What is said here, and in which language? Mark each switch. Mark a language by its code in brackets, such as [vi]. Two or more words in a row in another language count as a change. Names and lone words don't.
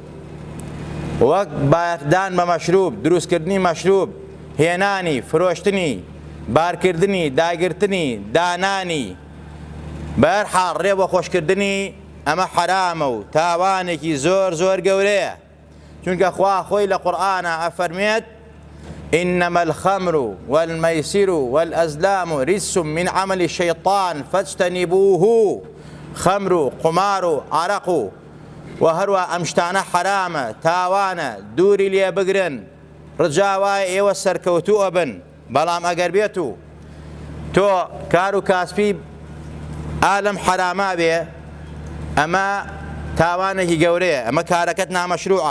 [ckb] وەک بایەخدان بە مەشروب، دروستکردنی مەشروب، هێنانی، فرۆشتنی، بارکردنی، داگرتنی، دانانی، بە هەر حاڵ ڕێ بۆ خۆشکردنی ئەمە حرامە و تاوانێکی زۆر زۆر گەورەیە. چونکە خوا خۆی لە قورئانە ئەفەرمێت: [ar] إنما الخمر والميسر والأزلام رجس من عمل الشيطان فاجتنبوه. [ckb] خمر و قمار و عرق و هەروە ئەم شتانە حرامە، تاوانە، دووری لێ بگرن. ڕجاوای ئێوە سەرکەوتوو ئەبن. بەڵام ئەگەر بێت و تۆ کار و کاسپی ئالەم حراما بێ، ئەمە تاوانێکی گەورەیە، ئەمە کارەکەت نامەشروعە.